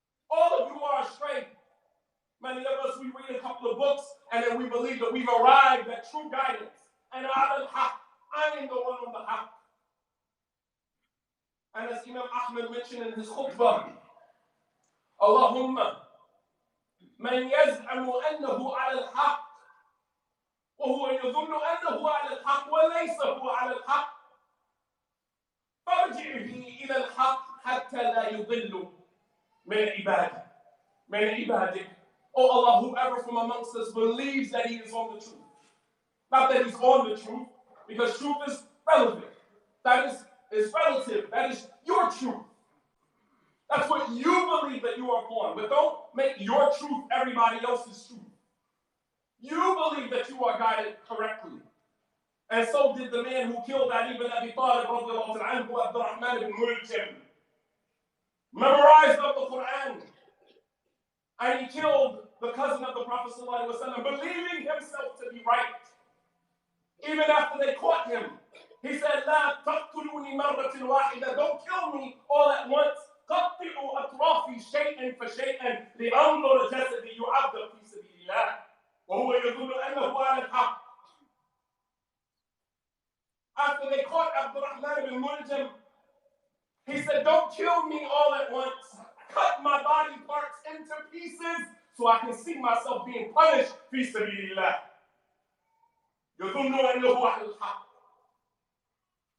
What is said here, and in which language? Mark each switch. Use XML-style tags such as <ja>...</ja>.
<en>All of you are astray. Many of us, we read a couple of books, and then we believe that we've arrived at true guidance. And I am the one on the haq. And as Imam Ahmed mentioned in his khutbah,</en> <ar>Allahumma man yaz'amu annahu ala al-haq وهو يظن أنه على الحق وليس هو على الحق فارجعه إلى الحق حتى لا يضل من عبادك.</ar> <en>Oh Allah, whoever from amongst us believes that he is on the truth. Not that he's on the truth, because truth is relevant. That is relative. That is your truth. That's what you believe that you are upon. But don't make your truth everybody else's truth. You believe that you are guided correctly. And so did the man who killed Ali ibn Abi Talib, Abdurrahman ibn Muljam. Memorized of the Quran. And he killed the cousin of the Prophet ﷺ, believing himself to be right. Even after they caught him, he said,</en> <ar>لا تقتلوني مرة واحدة,</ar> <en>don't kill me all at once.</en> <ar>قطعوا أطرافي شيئا فشيئا لأنظر جسدي يعذب في سبيل الله وهو يظن أنه على الحق.</ar> <en>After they caught Abdurrahman ibn Muljam, he said, don't kill me all at once. Cut my body parts into pieces so I can see myself being punished</en> <ar>في سبيل الله. يظن أنه على الحق.</ar>